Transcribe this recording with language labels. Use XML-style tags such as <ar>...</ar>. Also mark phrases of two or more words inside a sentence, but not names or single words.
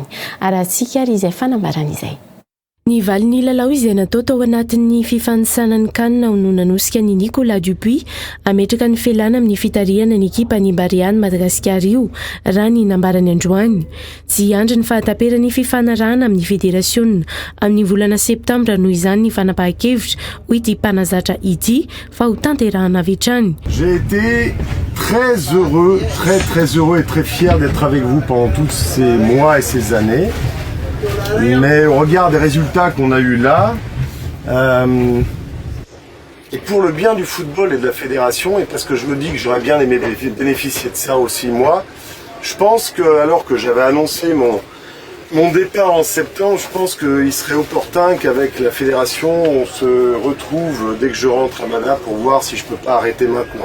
<mg>Arahantsika ary izay fanambarana izay. Ny valiny lalao izay natao tao anatin'ny fifanitsanany kanina no nanosika ny Nicolas Dupuis ametraka ny felana amin'ny fitariana ny ekipa ny Bariany Madagasikara io raha ny nambarany androany. Tsy andry ny fahataperany fifanarahana amin'ny federasiona amin'ny volana septambra noho izany ny fanapahan-kevitra ho ity mpanazatra ity fa ho tanterahana avy hatrany.</mg> <fr>J'ai été très heureux et très fier d'être avec vous pendant tous ces mois et ces années. Mais au regard des résultats qu'on a eu là, et pour le bien du football et de la fédération, et parce que je me dis que j'aurais bien aimé bénéficier de ça aussi moi, je pense que, alors que j'avais annoncé mon départ en septembre, je pense qu'il serait opportun qu'avec la fédération, on se retrouve dès que je rentre à Mana pour voir si je peux pas arrêter maintenant.</fr>